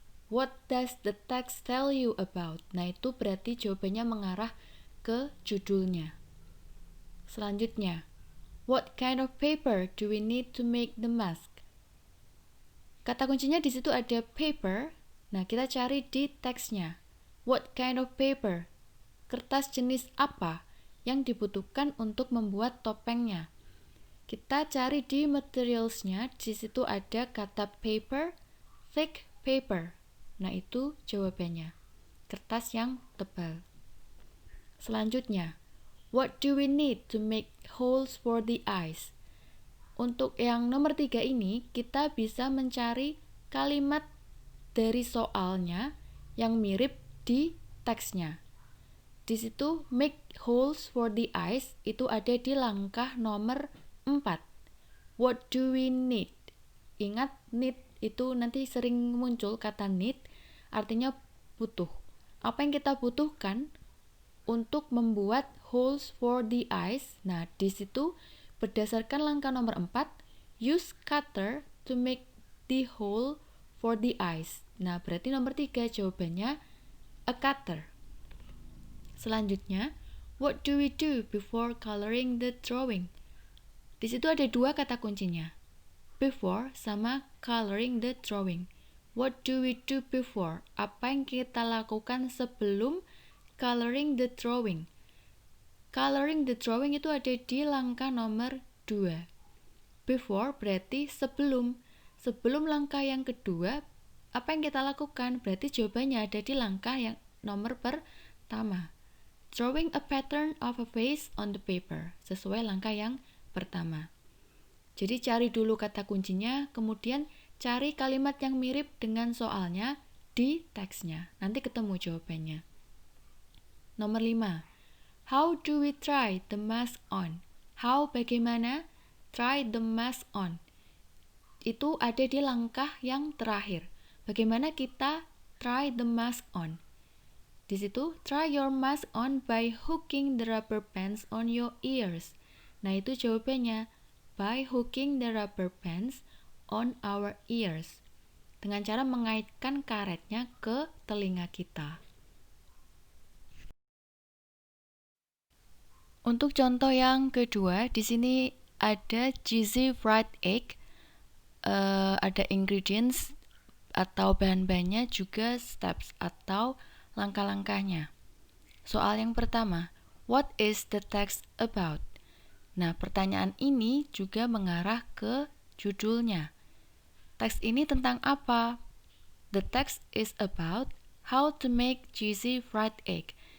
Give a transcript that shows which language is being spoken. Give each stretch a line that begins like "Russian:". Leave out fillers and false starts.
English: What does the text tell you about?
Indonesian: Nah, itu berarti jawabannya mengarah ke judulnya. Selanjutnya,
English: what kind of paper do we need to make the mask?
Indonesian: Kata kuncinya di situ ada paper. Nah, kita cari di teksnya.
English: What kind of paper?
Indonesian: Kertas jenis apa yang dibutuhkan untuk membuat topengnya? Kita cari di materialsnya. Di situ ada kata paper,
English: thick paper.
Indonesian: Nah, itu jawabannya. Kertas yang tebal. Selanjutnya,
English: what do we need to make holes for the eyes?
Indonesian: Untuk yang nomor 3 ini, kita bisa mencari kalimat dari soalnya yang mirip di teksnya. Di situ,
English: make holes for the eyes
Indonesian: itu ada di langkah nomor 4.
English: What do we need?
Indonesian: Ingat, need itu nanti sering muncul kata need, artinya butuh. Apa yang kita butuhkan untuk membuat
English: holes for the eyes?
Indonesian: Nah, di situ berdasarkan langkah nomor 4,
English: use cutter to make the hole for the eyes.
Indonesian: Nah, berarti nomor 3 jawabannya a cutter. Selanjutnya,
English: what do we do before coloring the drawing?
Indonesian: Di situ ada 2 kata kuncinya.
English: Before sama coloring the drawing. What do we do before?
Indonesian: Apa yang kita lakukan sebelum
English: coloring the drawing? Coloring the drawing
Indonesian: itu ada di langkah nomor 2. Before berarti sebelum. Sebelum langkah yang kedua, apa yang kita lakukan? Berarti jawabannya ada di langkah yang nomor pertama.
English: Drawing a pattern of a face on the paper.
Indonesian: Sesuai langkah yang pertama. Jadi cari dulu kata kuncinya, kemudian cari kalimat yang mirip dengan soalnya di teksnya. Nanti ketemu jawabannya. Nomor 5.
English: How do we try the mask on? How,
Indonesian: bagaimana?
English: Try the mask on.
Indonesian: Itu ada di langkah yang terakhir. Bagaimana kita
English: try the mask on?
Indonesian: Di situ,
English: try your mask on by hooking the rubber bands on your ears. Nah, itu jawabannya. By hooking the rubber bands on our ears.
Indonesian: Dengan cara mengaitkan karetnya ke telinga kita. Untuk contoh yang kedua, di sini ada
English: cheesy fried egg.
Indonesian: Ada ingredients atau bahan-bahannya, juga steps atau langkah-langkahnya. Soal yang pertama,
English: what is the text about?
Indonesian: Nah, pertanyaan ini juga mengarah ke judulnya. Teks ini tentang apa?
English: The text is about how to make cheesy fried egg.